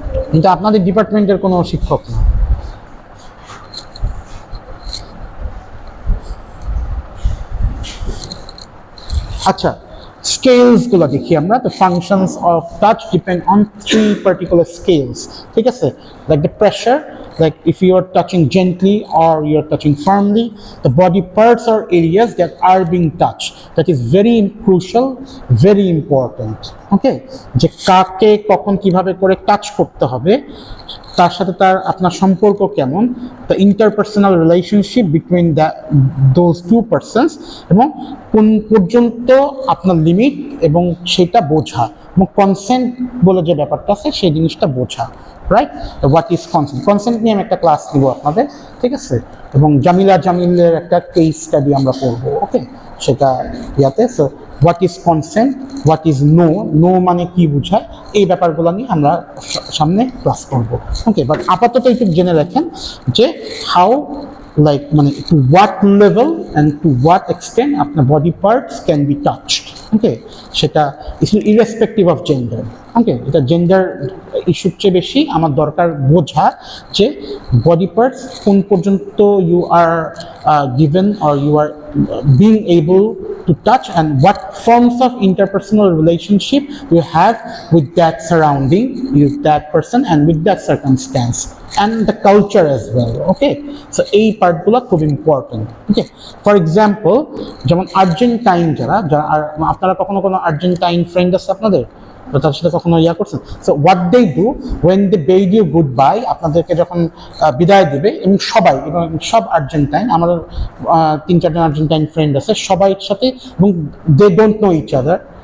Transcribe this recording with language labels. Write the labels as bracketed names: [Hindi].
[Bangla] কিন্তু আপনাদের ডিপার্টমেন্টের কোনো শিক্ষক না। আচ্ছা, স্কেলস গুলো দেখি আমরা। [English] তো functions of touch depend on 3 particular scales. [Bangla] ঠিক আছে, [English] Like the pressure, like if you are touching gently or you are touching firmly, the body parts or areas that are being touched, that is very crucial, very important. [Bangla] Okay, যে কাকে কখন কিভাবে করে touch করতে হবে, তার সাথে তার আপনার সম্পর্ক কেমন, [English] the interpersonal relationship between those 2 persons, [Bangla] এবং কোন পর্যন্ত আপনার লিমিট এবং সেটা বোঝা, এবং কনসেন্ট বলে যে ব্যাপারটা আছে সেই জিনিসটা বোঝা। Right, what is consent? Consent নিয়ে আমি একটা ক্লাস দিব আপনাদের, ঠিক আছে, এবং জামিলের একটা কেস স্টাডি আমরা পড়বো। ওকে, সেটা ইয়াতে। [English] so what is consent, what is no, [Bangla] no মানে কি বোঝায়, এই ব্যাপারগুলো নিয়ে আমরা সামনে ক্লাস করবো। [English] okay, [Bangla] বাট আপাতত একটু জেনে রাখেন যে [English] How, like মানে to what level and to what extent আপনার body parts can be touched. Okay, সেটা irrespective of gender. [Bangla] ওকে, এটা জেন্ডার ইস্যুর চেয়ে বেশি আমার দরকার বোঝা যে [English] Body parts কোন পর্যন্ত you are given or you are being able to touch, and what forms of interpersonal relationship you have with that surrounding, with that person and with that circumstance, and the culture as well. Okay, so [Bangla] এই পার্টগুলো খুব important. Okay, for example যেমন Argentine, যারা আপনারা কখনো কোনো Argentine friend আছে আপনাদের, তার সাথে কখনো ইয়া করছেন? [English] so what they do when they bid you goodbye, [Bangla] আপনাদেরকে যখন বিদায় দেবে, এবং সবাই, এবং সব আর্জেন্টাইন, আমাদের 3-4জন আর্জেন্টাইন ফ্রেন্ড আছে, সবাই সাথে, [English] এবং they don't know each other.